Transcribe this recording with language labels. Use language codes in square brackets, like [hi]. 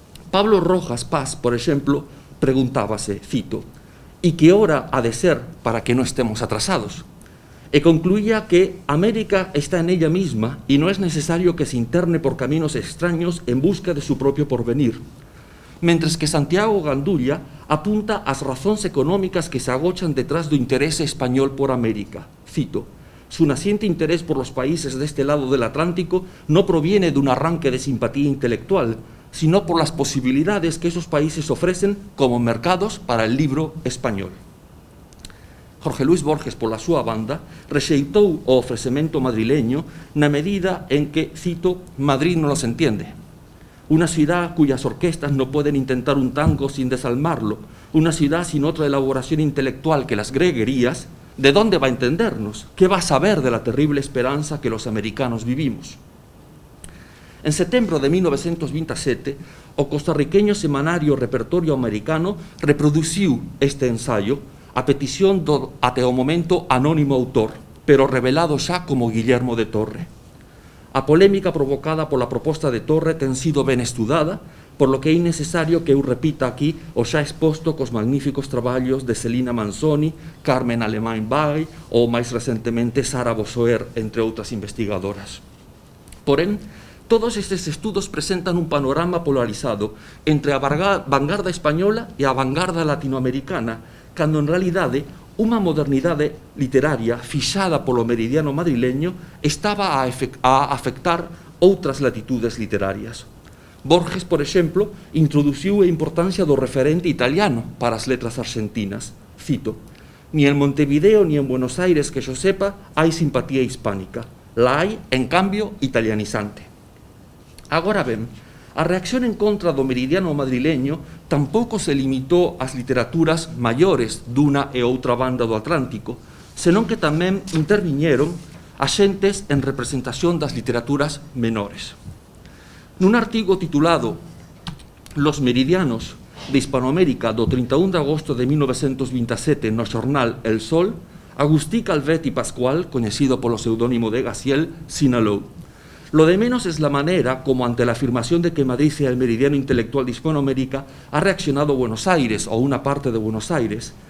[es] Pablo Rojas Paz, [gl] por exemplo, preguntábase, cito, [es] ¿y qué hora ha de ser para que no estemos atrasados? [gl] E concluía que [es] América está en ella misma y no es necesario que se interne por caminos extraños en busca de su propio porvenir. Mientras que [gl] Santiago Gandulla apunta ás razóns económicas que se agochan detrás do interese español por América. [es] Cito, su naciente interés por los países de este lado del Atlántico no proviene de un arranque de simpatía intelectual, sino por las posibilidades que esos países ofrecen como mercados para el libro español. [gl] Jorge Luis Borges, pola súa banda, rexeitou o ofrecemento madrileño na medida en que, cito, Madrid non los entiende. [es] Una ciudad cuyas orquestas no pueden intentar un tango sin desalmarlo, una ciudad sin otra elaboración intelectual que las greguerías, ¿de dónde va a entendernos? ¿Qué va a saber de la terrible esperanza que los americanos vivimos? [gl] En setembro de 1927, o costarriqueño semanario Repertorio Americano reproduciu este ensayo a petición do até o momento anónimo autor, pero revelado xa como Guillermo de Torre. A polémica provocada pola proposta de Torre ten sido ben estudada, [es] por lo que [gl] é innecesario que eu repita aquí o xa exposto cos magníficos traballos de Celina Manzoni, Carmen Alemán Bay ou máis recentemente Sara Bossoer, entre outras investigadoras. Porén, todos estes estudos presentan un panorama polarizado entre a vanguarda española e a vanguarda latinoamericana, cando en realidade unha modernidade literaria fixada polo meridiano madrileño estaba a afectar outras latitudes literarias. Borges, por exemplo, introduciu a importancia do referente italiano para as letras argentinas. [es] Cito: «Ni en Montevideo ni en Buenos Aires, que yo sepa, hai simpatía hispánica. La hai, en cambio, italianizante». [gl] Agora ben, a reacción en contra do meridiano madrileño tampouco se limitou ás literaturas maiores dunha e outra banda do Atlántico, senón que tamén interviñeron axentes en representación das literaturas menores. Nun artigo titulado Los meridianos de Hispanoamérica do 31 de agosto de 1927 no xornal El Sol, Agustí Calvet y Pascual, coñecido polo pseudónimo de Gaciel, sinalou: [es] «Lo de menos es la manera como ante la afirmación de que Madrid sea el meridiano intelectual de Hispanoamérica ha reaccionado Buenos Aires o una parte de Buenos Aires.